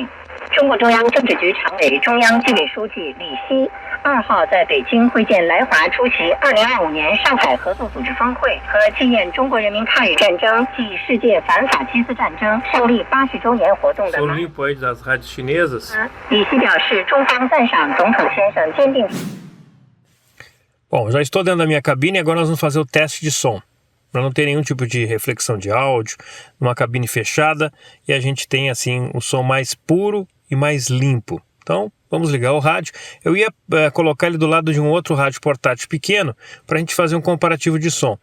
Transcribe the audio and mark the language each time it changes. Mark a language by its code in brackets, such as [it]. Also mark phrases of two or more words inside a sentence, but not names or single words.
[zh] 中国中央政治局常委、中央纪委书记李希2号在北京会见来华出席2025年上海合作组织峰会和纪念中国人民抗日战争暨世界反法西斯战争胜利80周年活动的。 [pt] das rádios chinesas. [zh] 李希表示，中方赞赏总统先生坚定。 [pt] Bom, já estou dentro da minha cabine e agora nós vamos fazer o teste de som. Para não ter nenhum tipo de reflexão de áudio, numa cabine fechada, e a gente tem assim o som mais puro e mais limpo. Então, vamos ligar o rádio. Eu ia colocar ele do lado de um outro rádio portátil pequeno para a gente fazer um comparativo de som.